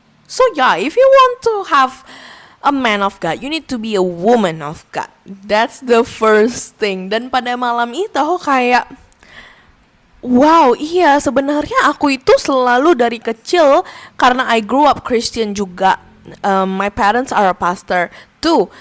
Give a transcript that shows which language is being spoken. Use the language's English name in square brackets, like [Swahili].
[English] So yeah, if you want to have a man of God, you need to be a woman of God. That's the first thing. [Indonesian] Dan pada malam itu aku kayak, wow, iya, sebenarnya aku itu selalu dari kecil, karena [English] I grew up Christian [Indonesian] juga. [English] My parents are a pastor too.